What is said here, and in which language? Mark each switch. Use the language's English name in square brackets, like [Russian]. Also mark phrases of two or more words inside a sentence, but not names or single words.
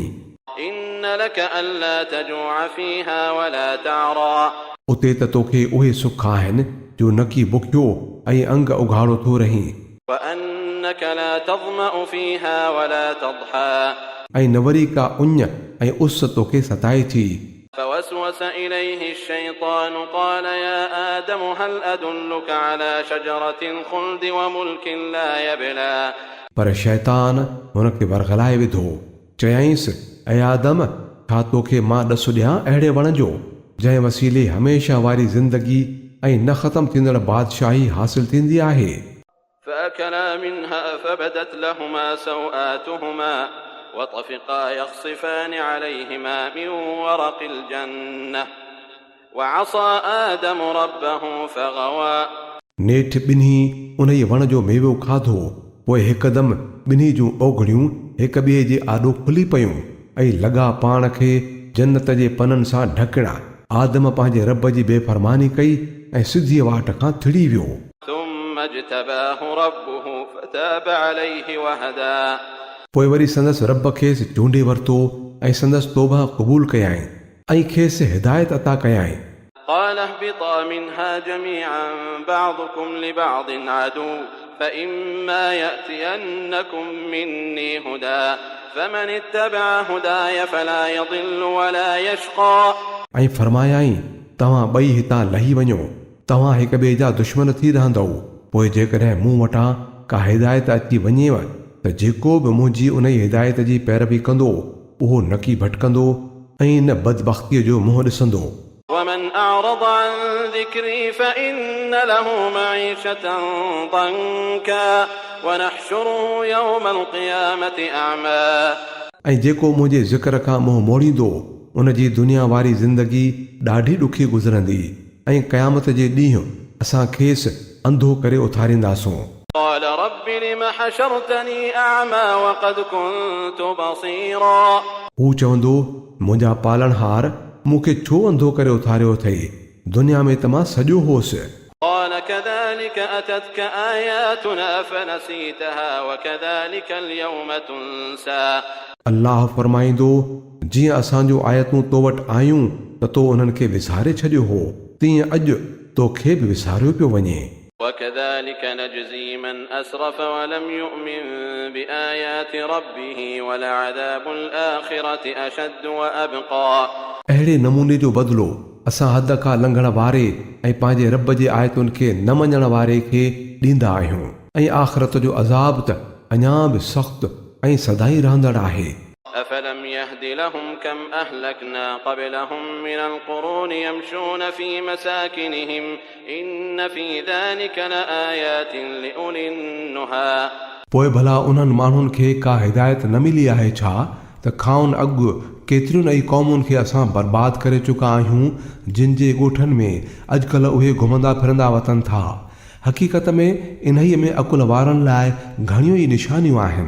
[Arabic] إن لك ألا تجوع فيها ولا تعرى [Sindhi] उते त तोखे उहे सुख आहिनि जो न की बुखियो ऐं अंग उघाड़ो थो रहीं [Arabic] وأنك لا تظمأ فيها ولا تضحى [Sindhi] ऐं न वरी का उञ ऐं उस तोखे सताए थी [Arabic] فوسوس إليه الشيطان قال يا آدم هل أدلك على شجرة الخلد وملك لا يبلى [Sindhi] पर शैतान हुनखे वरगलाए विधो चयाईंसि ऐं आदम छा तोखे मां ॾसु ॾियां अहिड़े वण जो जंहिं वसीले हमेशह वारी ज़िंदगी ऐं न ख़तम थींदड़ बादशाही हासिल थींदी आहे [Arabic] فأكلا منها فبدت لهما سوآتهما وطفقا يخصفان عليهما من ورق الجنة وعصى آدم ربه فغوى [Sindhi] नेठ ॿिन्ही उन ई वण जो मेवो खाधो पोइ हिकदमि ॿिन्ही जूं ओघड़ियूं हिक ॿिए जे आॾो खुली पयूं ऐं लॻा पाण खे जन्नत जे पननि सां ढकणा आदम पंहिंजे रब जी बेफ़रमानी कई ऐं सिधी वाट खां थिड़ी वियो [Arabic] ثم اجتباه ربه فتاب عليه وهدى [Sindhi] पोइ वरी संदसि रब खेसि चूंडे वरितो ऐं संदसि तौबा क़बूल कयाईं ऐं खेसि हिदायत अता कयाईं [Arabic] قال اهبطا منها جميعا بعضكم لبعض عدو فإما يأتينكم مني هدى فمن اتبع هداي فلا يضل ولا يشقى [Sindhi] ऐं फरमायाईं तव्हां ॿई हितां लही वञो तव्हां हिक ॿिए जा दुश्मन थी रहंदव पोइ जेकॾहिं मूं वटां का हिदायत अची वञेव त जेको बि मुंहिंजी उन ई हिदायत जी पैरवी कंदो उहो न की भटकंदो ऐं न बदबख़्तीअ जो मुंहुं ॾिसंदो [Arabic] ومن أعرض عن ذكري فإن له معيشة ضنكا ونحشره يوم القيامة أعمى [Sindhi] ऐं जेको मुंहिंजे ज़िक्र खां मुंहुं मोड़ींदो उन जी दुनिया वारी ज़िंदगी ॾाढी ॾुखी गुज़रंदी ऐं क़यामत जे ॾींहुं असां खेसि अंधो करे उथारींदासूं [Arabic] قال رب لم حشرتني أعمى وقد كنت بصيرا [Sindhi] हू चवंदो मुंहिंजा पालणहार मूंखे छो अंधो करे उथारियो अथई दुनिया में त मां सॼो होसि [Arabic] قال كذلك أتتك آياتنا فنسيتها وكذلك اليوم تنسى [Sindhi] अल्लाह फरमाईंदो जीअं असांजो आयतूं तो वटि आयूं त तो उन्हनि खे विसारे छॾियो हो तीअं अॼु तोखे बि विसारियो पियो वञे [Arabic] وكذلك نجزي من أسرف ولم يؤمن بآيات ربه ولعذاب الآخرة أشد وأبقى [Sindhi] अहिड़े नमूने जो बदिलो असां हद खां लंघण वारे ऐं पंहिंजे रब जे आयतुनि खे न मञण वारे खे ॾींदा आहियूं ऐं आख़िरत जो अज़ाब त अञा बि सख़्तु ऐं सदाई रहंदड़ आहे [Arabic] أفلم يهد لهم كم أهلكنا قبلهم من القرون يمشون في مساكنهم إن في ذلك لآيات لأولي النهى [Sindhi] पोइ भला उन्हनि माण्हुनि खे का हिदायत न मिली आहे छा त खाउन अॻु केतिरियुनि ई क़ौमुनि खे असां बर्बाद करे चुका आहियूं जिन जे ॻोठनि में अॼुकल्ह उहे घुमंदा फिरंदा वतन था हक़ीक़त में इन्हीअ में अकुल वारनि लाइ घणियूं ई निशानियूं आहिनि।